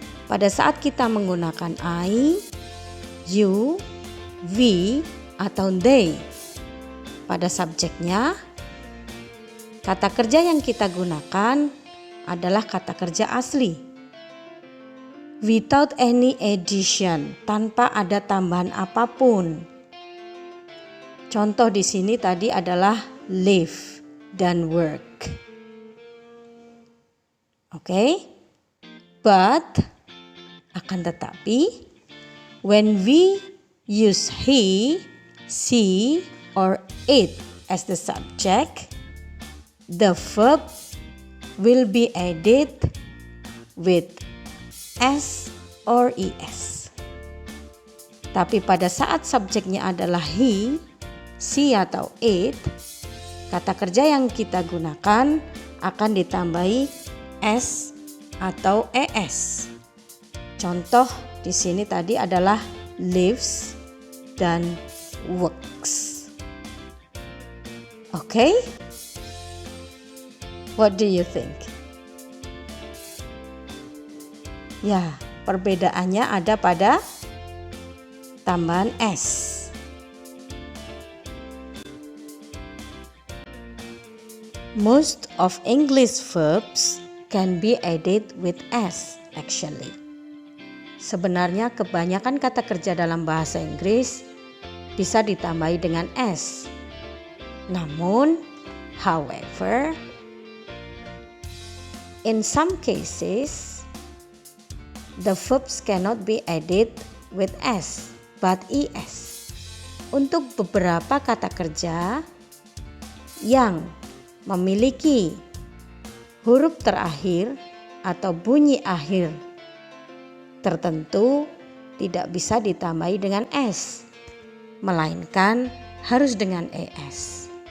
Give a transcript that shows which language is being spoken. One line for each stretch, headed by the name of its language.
Indonesian: Pada saat kita menggunakan I, you, we, atau they pada subjeknya, kata kerja yang kita gunakan adalah kata kerja asli.
English: Without any addition,
Indonesian: tanpa ada tambahan apapun. Contoh di sini tadi adalah live dan work. Oke?
English: But
Indonesian: akan tetapi
English: when we use he, she, or it as the subject, the verb will be added with s or es.
Indonesian: Tapi pada saat subjeknya adalah he, she, atau it, kata kerja yang kita gunakan akan ditambahi s atau es. Contoh di sini tadi adalah lives dan works.
English: Okay? What do you think?
Indonesian: Ya, perbedaannya ada pada tambahan s.
English: Most of English verbs can be added with s actually.
Indonesian: Sebenarnya kebanyakan kata kerja dalam bahasa Inggris bisa ditambahi dengan s. Namun,
English: however, in some cases, the verbs cannot be added with s, but es.
Indonesian: Untuk beberapa kata kerja yang memiliki huruf terakhir atau bunyi akhir tertentu tidak bisa ditambahi dengan s, melainkan harus dengan es.